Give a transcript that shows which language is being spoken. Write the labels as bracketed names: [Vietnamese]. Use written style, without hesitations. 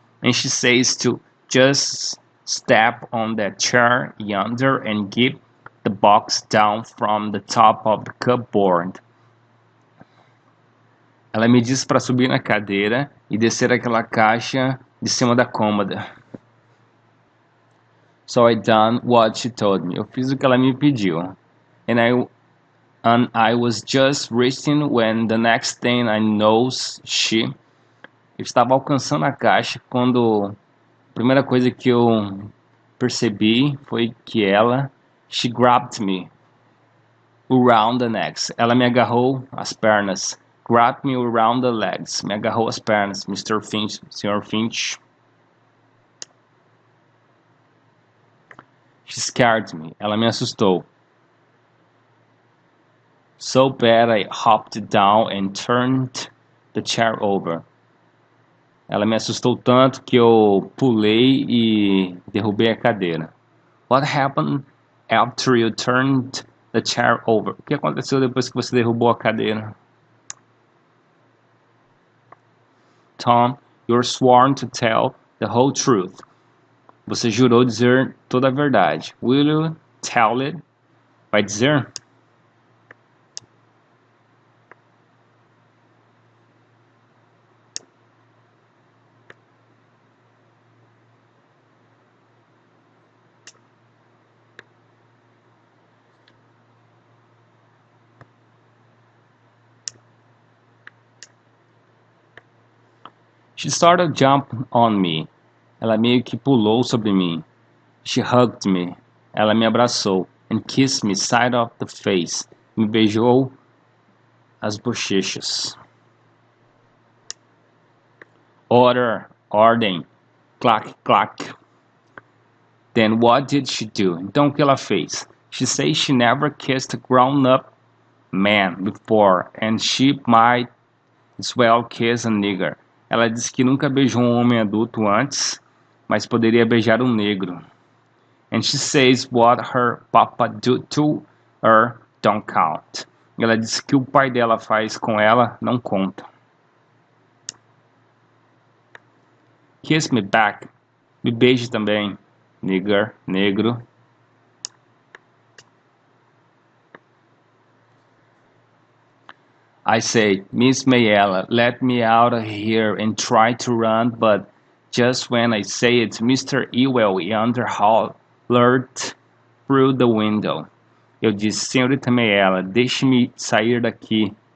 [English] And she says to just step on that chair yonder and get the box down from the top of the cupboard. [Portuguese] Ela me disse para subir na cadeira e descer aquela caixa de cima da cômoda. [English] So I done what she told me. [Portuguese] Eu fiz o que ela me pediu. [English] And I was just reaching when the next thing I knows [Portuguese] eu estava alcançando a caixa quando a primeira coisa que eu percebi foi que [English] she grabbed me around the necks. [Portuguese] Ela me agarrou as pernas. [English] Grabbed me around the legs. [Portuguese] Me agarrou as pernas, [English] Mr. Finch, [Portuguese] Sr. Finch. [English] She scared me. [Portuguese] Ela me assustou. [English] So bad I hopped down and turned the chair over. [Portuguese] Ela me assustou tanto que eu pulei e derrubei a cadeira. [English] What happened after you turned the chair over? [Portuguese] O que aconteceu depois que você derrubou a cadeira? [English] Tom, you're sworn to tell the whole truth. [Portuguese] Você jurou dizer toda a verdade. [English] Will you tell it? [Portuguese] Vai dizer? [English] She started jumping on me. [Portuguese] Ela meio que pulou sobre mim. [English] She hugged me. [Portuguese] Ela me abraçou. [English] And kissed me side of the face. [Portuguese] Me beijou as bochechas. [English] Order, [Portuguese] ordem. Clack, clack. [English] Then what did she do? [Portuguese] Então o que ela fez? [English] She says she never kissed a grown-up man before, and she might as well kiss a nigger. [Portuguese] Ela disse que nunca beijou um homem adulto antes, mas poderia beijar um negro. [English] And she says what her papa do to her don't count. [Portuguese] Ela disse que o pai dela faz com ela não conta. [English] Kiss me back. [Portuguese] Me beije também. [English] Nigger, negro. I say, Miss Mayella, let me out of here and try to run, but just when I say it, Mr. Ewell yonder hollered through the window. [Portuguese] Eu disse, senhorita Mayella, deixe-me sair daqui.